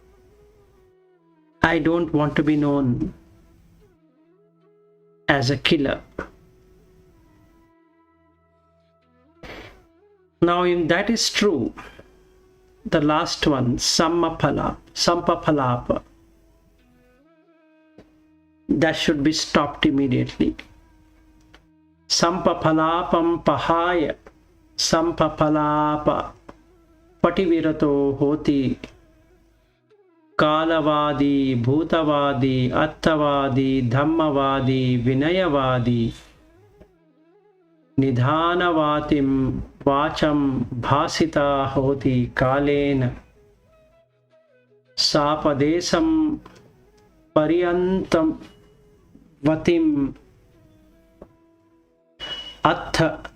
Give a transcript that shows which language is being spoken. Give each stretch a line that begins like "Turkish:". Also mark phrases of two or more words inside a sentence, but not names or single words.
English: I don't want to be known as a killer. Now, if that is true, the last one, sampapalapa, that should be stopped immediately.
Pali: Sampapalapam pahaya, sampapalapa pativirato hoti. Kalavadi, Bhutavadi, Attavadi, Dhammavadi, Vinayavadi, Nidhanavatim, Vacham, Bhasita hoti Kalena, Sapadesam, Pariyantam, Vatim, Attha,